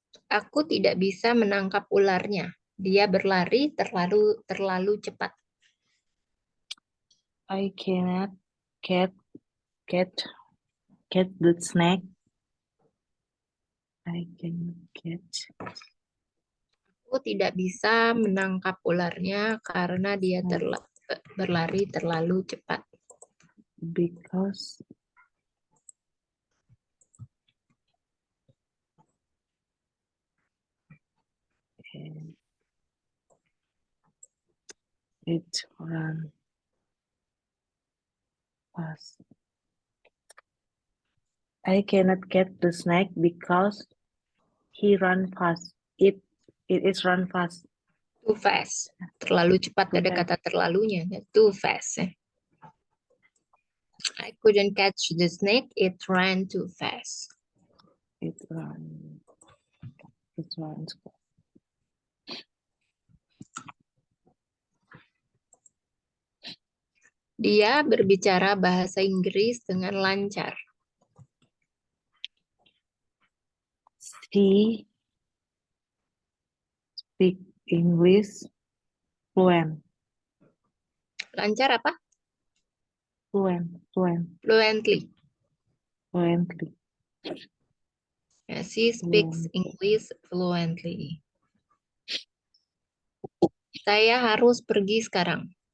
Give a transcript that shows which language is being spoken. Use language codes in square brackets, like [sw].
[id] Aku tidak bisa menangkap ularnya. Dia berlari terlalu cepat. [en] I cannot catch the snake. I cannot catch. [id] Aku tidak bisa menangkap ularnya karena dia berlari terlalu cepat. [en] Because it run fast. I cannot catch the snake because he run fast. It is run fast. Too fast. [id] Terlalu cepat, ada kata terlalunya. [en] Too fast. I couldn't catch the snake. It ran too fast. It runs. [id] Dia berbicara bahasa Inggris dengan lancar. [en] She speak English fluent. [id] Lancar apa? [en] Fluently. She speaks English fluently. [id] Saya harus pergi sekarang.